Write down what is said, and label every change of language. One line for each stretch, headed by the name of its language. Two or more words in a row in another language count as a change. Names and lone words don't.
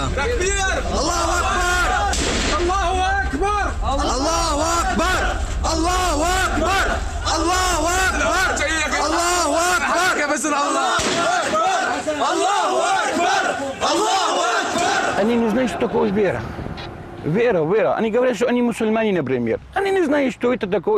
Arabic: تكبير! الله أكبر! الله أكبر! الله أكبر! الله أكبر! الله أكبر! الله أكبر! كيف الله أكبر! الله أكبر! الله أكبر!
Russian: Они не знают, что такое вера. Вера. Они говорят, что они мусульмане, например. Они не знают, что это такое.